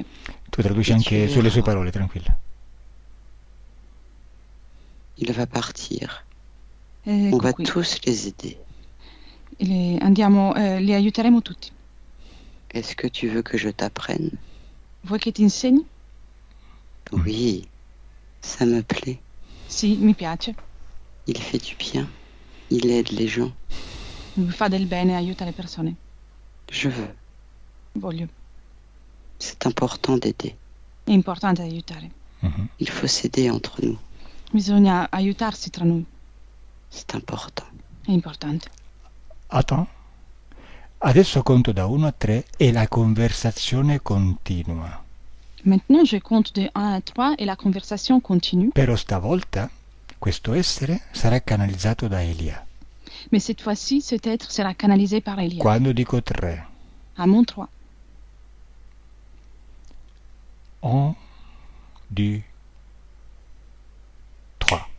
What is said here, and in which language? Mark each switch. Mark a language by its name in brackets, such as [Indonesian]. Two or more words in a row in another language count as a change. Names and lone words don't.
[Italian] Tu traduci E anche ci sulle sue verrà. parole, tranquilla. [French] Il va partir. [Italian] E [French] On va qui. tous les aider. [Italian] Li aiuteremo tutti. [French] Est-ce que tu veux que je t'apprenne? [Italian] Vuoi che ti insegni? [French] Oui, ça me plaît. [Italian] Sì, mi piace. [French] Il fait du bien. Il aide les gens. [Italian] Mi fa del bene, aiuta le persone. [French] Je veux. [Italian] Voglio. [French] C'est important d'aider. [Italian] È importante aiutare. Mhm. [French] Il faut s'aider entre nous. [Italian] Bisogna aiutarsi tra noi. [French] C'est important. [Italian] È importante. [French] Attends. [Italian] Adesso conto da 1 a 3 e la conversazione continua. [French] Maintenant, je compte de 1 à 3 et la conversation continue. [Italian] Però stavolta questo essere sarà canalizzato da Elia. [French] Mais cette fois-ci, cet être sera canalisé par Elia. [Italian] Quando dico 3, [French] À mon 3. 1, 2, 3.